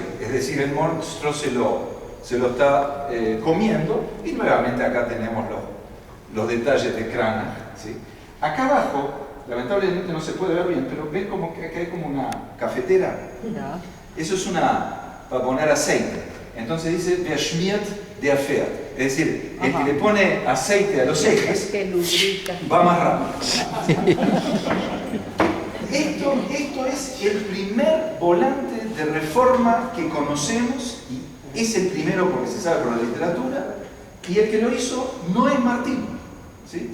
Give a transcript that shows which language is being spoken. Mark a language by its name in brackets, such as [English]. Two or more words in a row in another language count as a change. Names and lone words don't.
[Spanish] Es decir, el monstruo se lo está comiendo, y nuevamente acá tenemos los detalles de Cranach. ¿Sí? Acá abajo, lamentablemente no se puede ver bien, pero ven como que acá hay como una cafetera. Eso es para poner aceite. Entonces dice, [German] wer schmiert, der fährt. [Spanish] Es decir, el que le pone aceite a los ejes va más rápido. Esto es el primer volante de reforma que conocemos, y es el primero porque se sabe por la literatura, y el que lo hizo no es Martín, ¿sí?